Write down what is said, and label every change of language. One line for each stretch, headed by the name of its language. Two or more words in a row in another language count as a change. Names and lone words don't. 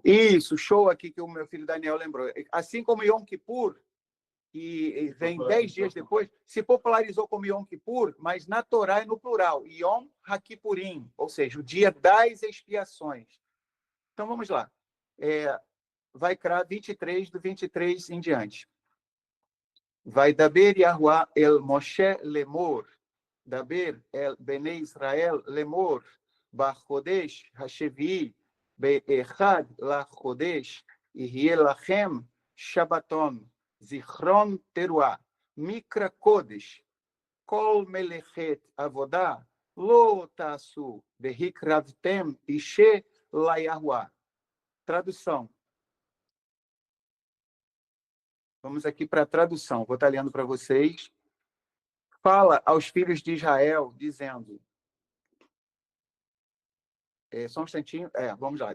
Portuguese: Isso, show aqui que o meu filho Daniel lembrou. Assim como Yom Kippur, que vem 10 dias depois, se popularizou como Yom Kippur, mas na Torá é no plural, Yom HaKippurim, ou seja, o dia das expiações. Então vamos lá. Vaikra 23, do 23 em diante.
Hebrew: וידבר יהוה אל משה לאמר דבר אל בני ישראל לאמר בחדש השביעי באחד לחדש יהיה לכם שבתון זכרון תרועה מקרא קדש כל מלאכת עבדה, לא תעשו והקרבתם אשה ליהוה.
Portuguese: Tradução. Vamos aqui para a tradução. Vou estar lendo para vocês. Fala aos filhos de Israel, dizendo... só um instantinho. Vamos lá.